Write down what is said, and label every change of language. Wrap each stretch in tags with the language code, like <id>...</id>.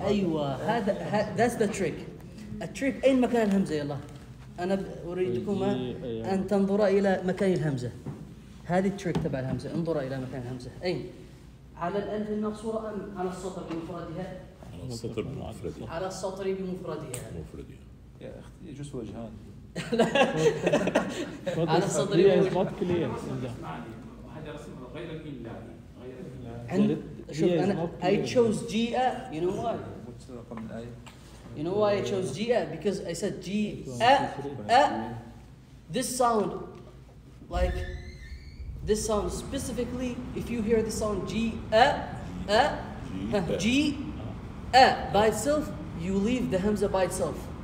<ar>أيوة هذا</ar> <en>that's the trick.</en> <ar>التريك أين مكان الهمزة يلا؟ أنا أريدكما أن تنظرا إلى مكان الهمزة. هذه التريك تبع الهمزة، انظرا إلى مكان الهمزة. أين؟ على الألف المقصورة أم على السطر بمفردها؟ على السطر بمفردها. على السطر بمفردها. مفردها. يا أختي يجوز وجهان. على السطر بمفردها. شوف أنا</ar> <en>I chose</en> <ar>جيئة.</ar> <en>You know why?</en> <ar>رقم الآية.</ar> <en>You know why I chose جيئة? Because I said جيئة. This sound, like this sound specifically, if you hear the sound جيئة, جيئة by itself, you leave the hamza by itself.</en>